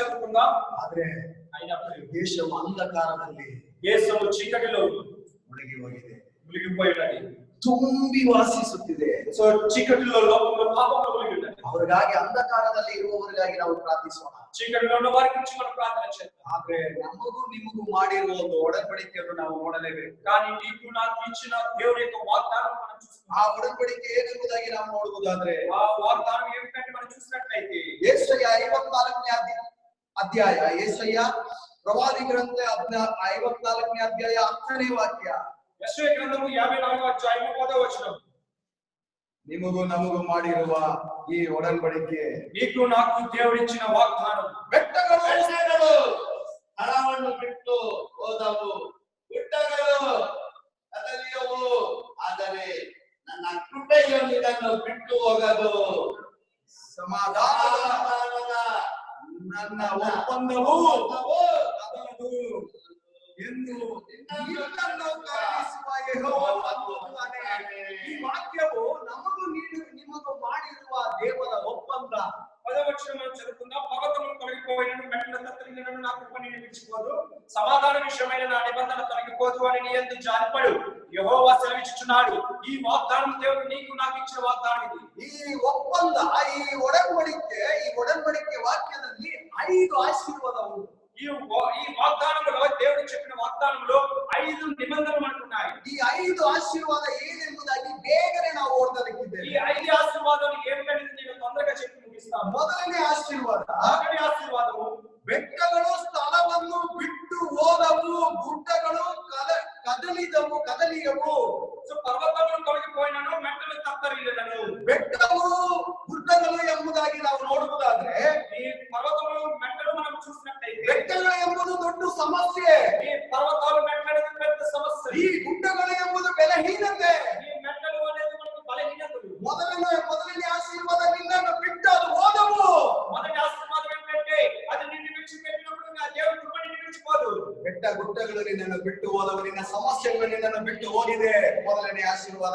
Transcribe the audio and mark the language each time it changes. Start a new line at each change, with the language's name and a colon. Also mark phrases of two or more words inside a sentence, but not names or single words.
Telugu: చెప్పుకుందాం.
Kannada: ಆದ್ರೆ
Telugu: అయినప్పుడు
Kannada: ದೇಶವು ಅಂಧಕಾರದಲ್ಲಿ
Telugu: దేశము చీకటిలో
Kannada: ಮುಳುಗಿ ಹೋಗಿದೆ,
Telugu: మునిగిపోయినది.
Kannada: ತುಂಬಿ ವಾಸಿಸುತ್ತಿದೆ.
Telugu: సో చీకటిలో లోకంలో పాపంలో మునిగి ఉన్నది.
Kannada: ಅವರಿಗಾಗಿ ಅಂಧಕಾರದಲ್ಲಿ ಇರುವವರಿಗಾಗಿ ನಾವು ಪ್ರಾರ್ಥಿಸೋಣ.
Telugu: చీకటిలో ఉన్న వారి గురించి మనం ప్రార్థన చేద్దాం.
Kannada: ಆದ್ರೆ ನಮಗೂ ನಿಮಗೂ ಮಾಡಿರುವ ಒಂದು ಒಡಂಬಡಿಕೆಯನ್ನು ನಾವು ನೋಡಲೇಬೇಕು.
Telugu: కానీ నీకు నాకు ఇచ్చిన దేవుని యొక్క వాగ్దానం మనం
Kannada: ಆ
Telugu: చూస్తున్నాం.
Kannada: ಒಡಂಬಡಿಕೆ ಏನೆಂಬುದಾಗಿ ನಾವು ನೋಡುವುದಾದ್ರೆ
Telugu: ఆ వాగ్దానం ఏమిటంటే మనం చూసినట్లయితే
Kannada: ಯೆಶಯ 54ನೇ ಅಧ್ಯಾಯ, ಯೆಶಯ ಪ್ರವಾದಿ ಗ್ರಂಥ 54ನೇ ಅಧ್ಯಾಯ 10ನೇ ವಾಕ್ಯ.
Telugu: యెషయా గ్రంథము 54వ అధ్యాయము 10వ వచనం.
Kannada: ನಿಮಗೂ ನಮಗೂ ಮಾಡಿರುವ ಈ ಒಡಂಬಡಿಕೆ
Telugu: నీకు నాకు దేవుడిచ్చిన వాగ్దానం.
Kannada: ಬೆಟ್ಟಗಳು ಬೆಟ್ಟಗಳು ಸ್ಥಳವನ್ನು ಬಿಟ್ಟು ಹೋದವು, ಗುಡ್ಡಗಳು ಕದಲಿಯವು, ಆದರೆ ನನ್ನ ಕೃಪೆಯು ನಿನ್ನನ್ನು ಬಿಟ್ಟು ಹೋಗದು. ಸಮಾಧಾನದ ನನ್ನ ಒಪ್ಪಂದವು ಕದಲದು ಎಂದು ನಿನ್ನನ್ನು ಕರುಣಿಸುವ ಯೆಹೋವನು ಅನ್ನುತ್ತಾನೆ. ಈ ವಾಕ್ಯವು ನಮಗೂ ನಿಮಗೂ ಮಾಡಿರುವ ದೇವರ ಒಪ್ಪಂದ.
Telugu: 10వ వచనం మనం చదువుకుందాం. పర్వతములు తొలగిపోయినను మెట్టల తత్తరినను నా కృప నిన్ను విడిచిపోదు, సమాధాన విషయమైన నా నిబంధన తొలగిపోదు అని నీ యందు జాలిపడు యెహోవా సెలవిచ్చుచున్నాడు. ఈ వాగ్దానం దేవుడు నీకు నాకు ఇచ్చిన వాగ్దానం ఇది.
Kannada: ಈ ಒಪ್ಪಂದ, ಈ ಒಡಂಬಡಿಕೆ ವಾಕ್ಯದಲ್ಲಿ 5 ಆಶೀರ್ವಾದ ಉಂಟು.
Telugu: ఈ వాగ్దానంలో దేవుడు చెప్పిన వాగ్దానంలో 5 నిబంధనలు మనకు ఉన్నాయి.
Kannada: ಈ 5 ಆಶೀರ್ವಾದ ಏನೆಂಬುದಾಗಿ ಬೇಗನೆ ನಾವು ಓದಲಿಕ್ಕಿದ್ದೇವೆ.
Telugu: ఈ 5 ఆశీర్వాదాలు ఏమిటనేది నేను తొందరగా చెప్పి ముగిస్తాను.
Kannada: ಮೊದಲನೇ ಆಶೀರ್ವಾದ,
Telugu: మొదటి ఆశీర్వాదము,
Kannada: ಬೆಟ್ಟಗಳು ಸ್ಥಳವನ್ನು ಬಿಟ್ಟು ಹೋದವು, ಗುಡ್ಡಗಳು ಕದಲಿಯವು.
Telugu: సో పర్వతములు తొలగిపోయినను మెట్టలు తత్తరిల్లినను.
Kannada: ಬೆಟ್ಟಗಳು ಗುಡ್ಡಗಳು ಎಂಬುದಾಗಿ ನಾವು ನೋಡುವುದಾದ್ರೆ
Telugu: ఈ పర్వతములు మెట్టలు మనం చూసినట్లయితే
Kannada: ಬೆಟ್ಟಗಳು ಎಂಬುದು ದೊಡ್ಡ ಸಮಸ್ಯೆ,
Telugu: ఈ పర్వతాలు మెట్టలు పెద్ద సమస్య.
Kannada: ಈ ಗುಡ್ಡಗಳು ಎಂಬುದು ಬಲಹೀನತೆ.
Telugu: ఈ మెట్టలు అనేది మనకు బలహీనతలు.
Kannada: ಮೊದಲನೇ ಆಶೀರ್ವಾದ ನಿನ್ನನ್ನು ಬಿಟ್ಟು ಅದು ಹೋದವು.
Telugu: మొదటి ఆశీర్వాదం ఏంటంటే అది నిన్ను విడిచిపెట్టినప్పుడు నా దేవుని కృప నిన్ను విడిచిపోదు.
Kannada: ಬೆಟ್ಟ ಗುಡ್ಡಗಳು ನಿನ್ನನ್ನು ಬಿಟ್ಟು ಹೋದವು, ನಿನ್ನ ಸಮಸ್ಯೆಗಳು ನಿನ್ನನ್ನು ಬಿಟ್ಟು ಹೋಗಿದೆ. ಮೊದಲನೇ ಆಶೀರ್ವಾದ.